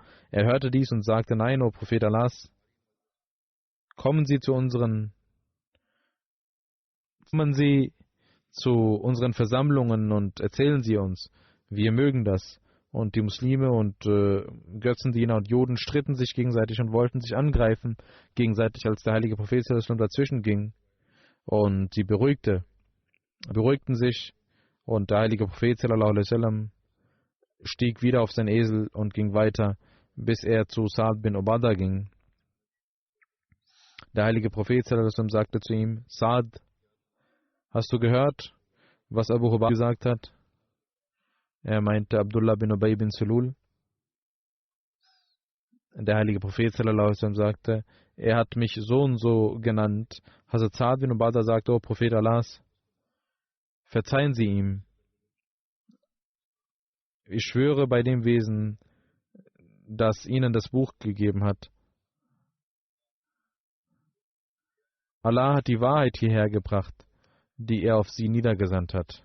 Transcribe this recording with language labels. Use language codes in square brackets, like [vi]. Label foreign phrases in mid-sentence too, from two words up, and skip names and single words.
[de] Er hörte dies und sagte: Nein, o Prophet Allahs, kommen Sie zu unseren Versammlungen und erzählen Sie uns. Wir mögen das. Und die Muslime und Götzendiener und Juden stritten sich gegenseitig und wollten sich angreifen gegenseitig, als der heilige Prophet [ar] صلى الله عليه وسلم [de] dazwischen ging. Und sie beruhigten sich. Und der heilige Prophet [ar] صلى الله عليه وسلم [de] stieg wieder auf sein Esel und ging weiter, bis er zu Sa'd bin Ubadah ging. Der heilige Prophet [ar] صلى الله عليه وسلم [de] sagte zu ihm: Sa'd, hast du gehört, was Abu Hubab gesagt hat? Er meinte Abdullah bin Ubay bin Sulul. Der heilige Prophet [ar] صلى الله عليه وسلم [de] sagte: Er hat mich so und so genannt. Hazrat Sa'd bin Ubadah sagte: O Prophet Allahs, verzeihen Sie ihm. Ich schwöre bei dem Wesen, das Ihnen das Buch gegeben hat. Allah hat die Wahrheit hierher gebracht, die er auf Sie niedergesandt hat.